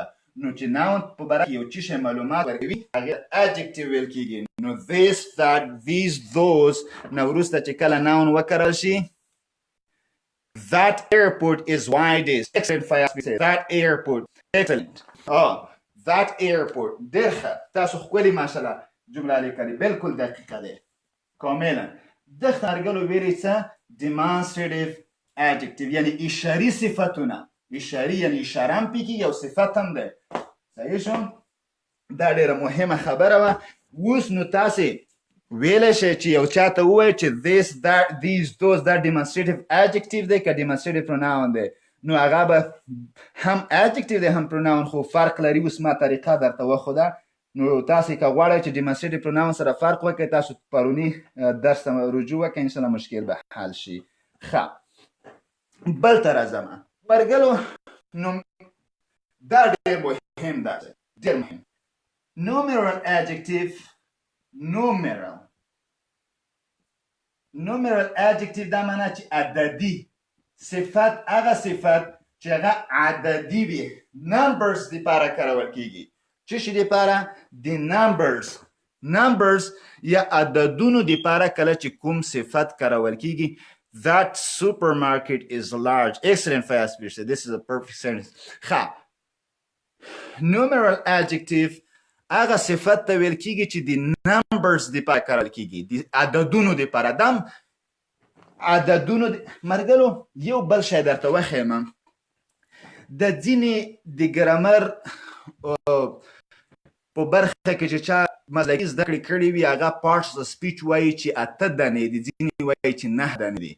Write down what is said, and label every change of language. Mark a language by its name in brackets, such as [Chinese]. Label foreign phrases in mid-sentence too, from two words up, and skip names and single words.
[Pashto] نو چې noun په باره کې یو څه شی معلومات ورکوي هغې adjective ویل کېږي. نو [English] this that these those [Pashto] نه وروسته چې کله noun وکارول شي [English] that airport is wide is excellent [Pashto] فیاض [English] say that airport excellent that airport [Pashto] ډېر ښه تاسو ښکلې ماشاءالله جمله لیکلې بالکل دقیقه دی کاملا. دغه ارګلو ویلې څه [English] demonstrative adjective [Pashto] یعنی اشاري صفتونه اشاري یعنی اشاره هم پکې یو صفت هم دی صحیح شو. دا ډېره مهمه خبره وه. اوس نو تاسې ویلی شئ چې یو چاته ووایي چې [English] this that these those [Pashto] دا [English] demonstrative adjective [Pashto] دی که [English] demonstrative pronoun [Pashto] دی نو هغه به هم adjective دی هم pronoun خو فرق لري. اوس ما طریقه درته وښوده نو تاسې که غواړئ چې [English] demonstrative pronoun [Pashto] سره فرق وکړئ تاسو پروني درس ته رجوع وکړئ انشاءالله مشکل به حل شي. ښه بل ته راځمه مرګلو نو دا ډېر مهم ده ډېر مهم. [English] numeral adjective numeral adjective [Pashto] دا معنی چې عددي صفت هغه صفت چې هغه عددي وي numbers دپاره کارول کېږي. څه شي دپاره د numbers یا عددونو دپاره کله چې کوم صفت کارول کېږي. [English] That supermarket is large. Excellent fast speech. This is a perfect sentence. [Pashto] ښه [English] numeral adjective [Pashto] هغه صفت ته ویل کېږي چې د numbers دپاره کارول کېږي د عددونو دپاره. دم عددونو مرګلو یو بل شی درته وښیم د ځینې د ګرامر په برخه کې چې چا مسلکي زده کړې کړې وي هغه پارټس د سپیچ وایي چې 8 دانې دي، ځینې وایي چې 9 دانې دي.